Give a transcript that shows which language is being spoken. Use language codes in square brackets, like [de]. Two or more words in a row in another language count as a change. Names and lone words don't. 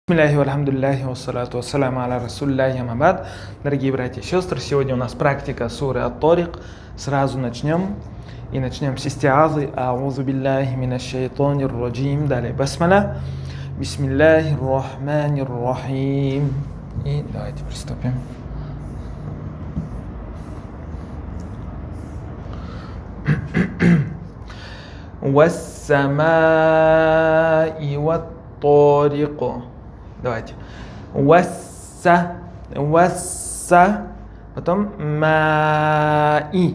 [ar] بسم الله والحمد لله والصلاة والسلام على رسول الله أما بعد. [ru] Дорогие братья и сестры, сегодня у нас практика суры Ат-Тарик. Сразу начнем. И начнем с истиазы. [ar] أعوذ بالله من الشيطان الرجيم. [ru] Далее басмаля. [ar] بسم الله الرحمن الرحيم. [ru] И давайте приступим. [ar] والسماء والطارق. [ru] Давайте. Васса, потом маи.